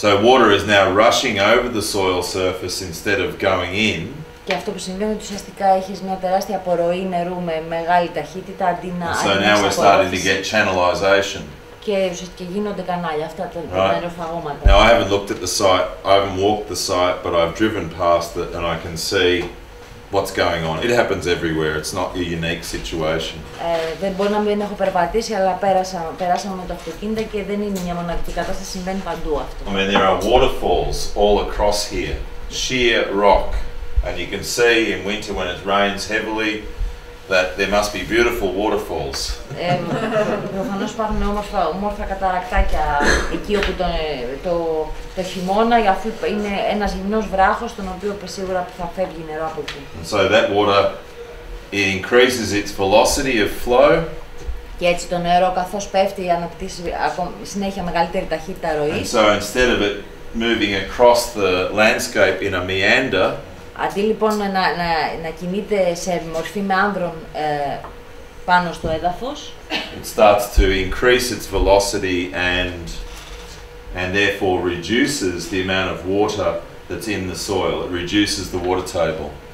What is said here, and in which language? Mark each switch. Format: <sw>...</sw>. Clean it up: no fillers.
<en>So water is now rushing over the soil surface instead of going in.</en> <el>Και αυτό που συμβαίνει είναι ότι ουσιαστικά έχεις μια τεράστια απορροή νερού με μεγάλη ταχύτητα αντί να</el> <en>So now we're starting to get channelization.</en> <el>Και ουσιαστικά γίνονται κανάλια, αυτά τα νεροφαγώματα.</el> <en>Now I haven't looked at the site, I haven't walked the site, but I've driven past it and I can see what's going on. It happens everywhere, it's not a unique situation.</en> <el>Δεν μπορεί να μην έχω περπατήσει, αλλά περάσαμε με το αυτοκίνητο και δεν είναι μια μοναδική κατάσταση, συμβαίνει παντού αυτό.</el> <en>I mean, there are waterfalls all across here, sheer rock. And you can see in winter when it rains heavily that there must be beautiful waterfalls.</en> <el>Προφανώς υπάρχουν όμορφα καταρακτάκια εκεί όπου το χειμώνα, αφού είναι ένας γυμνός βράχος, τον οποίο σίγουρα θα φεύγει νερό από εκεί.</el> <en>And so that water, it increases its velocity of flow.</en> <el>Και έτσι το νερό καθώς πέφτει αναπτύσσει συνέχεια μεγαλύτερη ταχύτητα ροής.</el> <en>And so instead of it moving across the landscape in a meander,</en> <el>αντί λοιπόν να κινείται σε μορφή μεάνδρων πάνω στο έδαφος,</el> <en>it starts to increase its velocity and therefore reduces the amount of water that's in the soil. It reduces the water table.</en>